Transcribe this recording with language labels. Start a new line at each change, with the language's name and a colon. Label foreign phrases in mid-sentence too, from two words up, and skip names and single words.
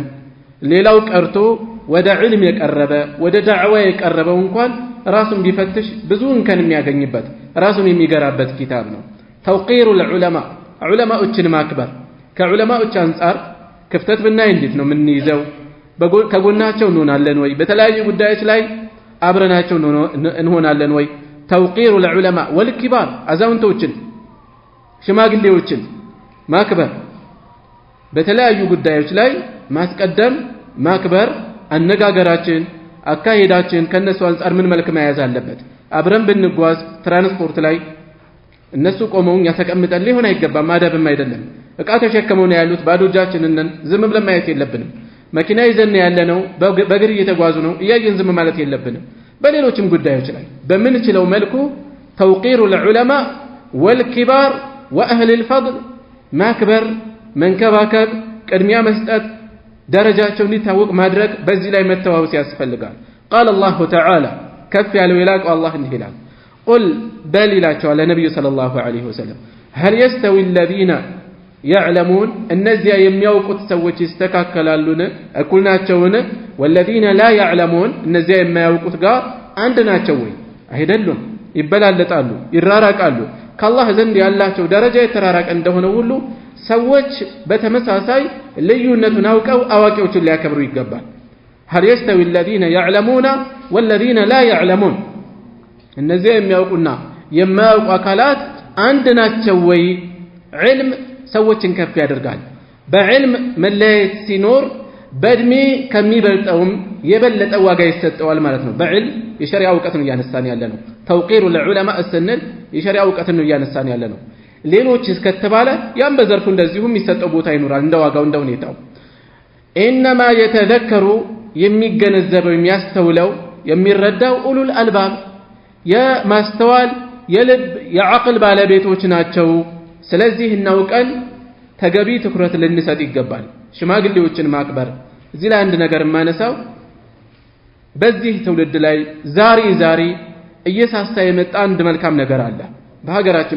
Amharic: ሌላው ቀርቶ ወደ ዒልም የቀረበ ወደ ዳዕዋ የቀረበው እንኳን ራሱን ቢፈትሽ ብዙ እንከን የሚያገኝበት ራሱን የሚገራበት ኪታብ ነው
Arabic: توقير العلماء
Amharic: ዑለማዎችን ማክበር ከዑለማዎች አንፃር ክፍተት ብናይ እንዴት ነው የምንይዘው ከጎናቸው እንሆናለን ወይ በተለያዩ ጉዳዮች ላይ አብረናቸው እንሆናለን ወይ
Arabic: توقير العلماء والكبار
Amharic: አዛውንቶችን ሽማግሌዎችን ማክበር በተለያዩ ጉዳዮች ላይ ማስቀደም ማክበር አነጋገራችን አካሄዳችን ከነሱ አንፃር ምን መልክ መያዝ አለበት አብረን ብንጓዝ ትራንስፖርት ላይ እነሱ ቆመው ያተቀምጠን ሊሆን አይገባም አደብም አይደለም እቃ ተሸከመው ነው ያሉት ባዶ እጃችንን ዝም ብለን ማየት የለብንም መኪና ይዘን ያለነው በእግር እየተጓዙ ነው እያየን ዝም ማለት የለብንም በሌሎችም ጉዳዮች ላይ በምንችለው መልኩ
Arabic: توقير العلماء والكبار واهل الفضل
Amharic: ማክበር መንከባከብ ቅድሚያ መስጠት ደረጃቸው እንዲታወቅ ማድረግ በዚህ ላይ መተዋወስ ያስፈልጋል
Arabic: قال الله تعالى
Amharic: ከፍ ያለው ይላቀው አላህ እንዲህ ይላል
Arabic: قل بل
Amharic: ይላቸዋል ነብዩ
Arabic: صلى الله عليه وسلم هل يستوي الذين يعلمون
Amharic: እነዚያ የሚያውቁት ሰዎች ይስተካከላሉን እኩል ናቸውን
Arabic: والذين لا يعلمون
Amharic: እነዚያ የማያውቁት ጋር አንድ ናቸው ወይ አይደሉም ይበላለጣሉ ይራራቃሉ ከአላህ ዘንድ ያላቸው ደረጃ የተራራቀ እንደሆነ ሁሉ ሰዎች በተመሳሳይ ልዩነቱን አውቀው አዋቂዎችን ሊያከብሩ ይገባል
Arabic: هل يستوي الذين يعلمون والذين لا يعلمون
Amharic: እነዚያ የሚያውቁና የማያውቁ አካላት አንድ ናቸው ወይ ዒልም ሰዎችን ከፍ ያደርጋል በዕልም መለየት ሲኖር በእድሜ ከሚበልጠውም የበለጠ ዋጋ ይሰጠዋል ማለት ነው በዕልም የሸሪዓ ዕውቀትን እያነሳን ያለ ነው
Arabic: توقير العلماء
Amharic: ስንል የሸሪዓ ዕውቀትን እያነሳን ያለ ነው ሌሎች እስከተባለ ያም በዘርፉ እንደዚሁ የሚሰጠው ቦታ ይኖራል እንደ ዋጋው እንደ ሁኔታው
Arabic: انما يتذكر
Amharic: የሚገነዘበው የሚያስተውለው የሚረዳው
Arabic: أولو الألباب
Amharic: የማስተዋል የልብ የዓቅል ባለቤቶች ናቸው ስለዚህ እናውቀን ተገቢ ትኩረት ልንሰጥ ይገባል ሽማግሌዎችን ማክበር እዚህ ላይ አንድ ነገር ማነሳው በዚህ ትውልድ ላይ ዛሬ እየሳሳ የመጣ አንድ መልካም ነገር አለ በሀገራችን